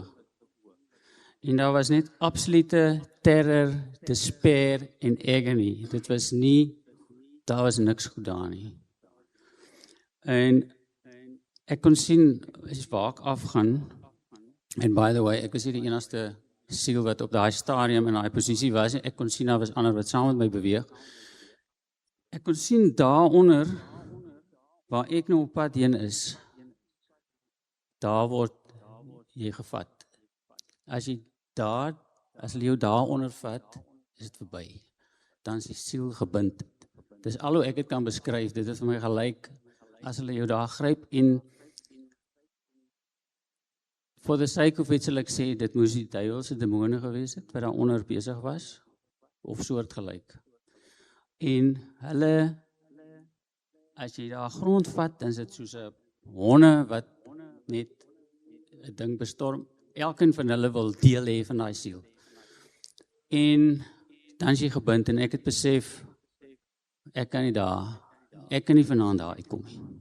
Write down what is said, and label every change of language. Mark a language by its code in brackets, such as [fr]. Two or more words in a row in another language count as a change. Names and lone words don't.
[af] En daar was net [en] absolute terror, despair [af] en agony. Daar was niks goed daar nie. En ek kon sien, waar ek afgaan, en [en] by the way, [af] ek was nie die enigste siel wat op daai stadium in daai posisie was, ek kon sien, daar was ander wat saam met my beweeg. Ek kon sien daaronder, waar ek nou op pad heen is, daar word jy gevat. As hulle jou daaronder vat, is dit verby. Dan is die siel gebind. Dis al hoe ek dit kan beskryf, dit is vir my gelyk, as hulle jou daar gryp, en [en] for the sake of it [af] sal ek sê, dit moes die duiwelse demone gewees het, wat daaronder besig was, of soortgelyk. En hulle, as jy daar grond vat, dan is dit soos 'n honde wat net 'n ding bestorm. Elkeen van hulle wil deel hê van daai siel. En dan is jy gebind, en ek het besef, ek kan nie vanaand daar uitkom nie.